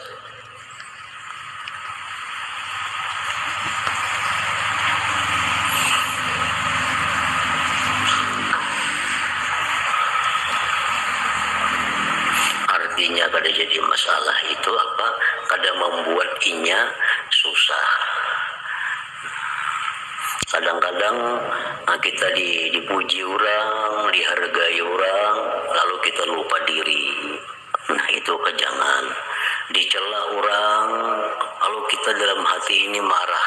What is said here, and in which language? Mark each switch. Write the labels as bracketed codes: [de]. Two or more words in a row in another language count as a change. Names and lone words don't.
[bjn] Artinya kada jadi masalah itu apa? Kada membuat inya susah. [id] Kadang-kadang kita dipuji orang, dihargai orang, lalu kita lupa diri. Nah itu kejangan. Dicela orang, lalu kita dalam hati ini marah.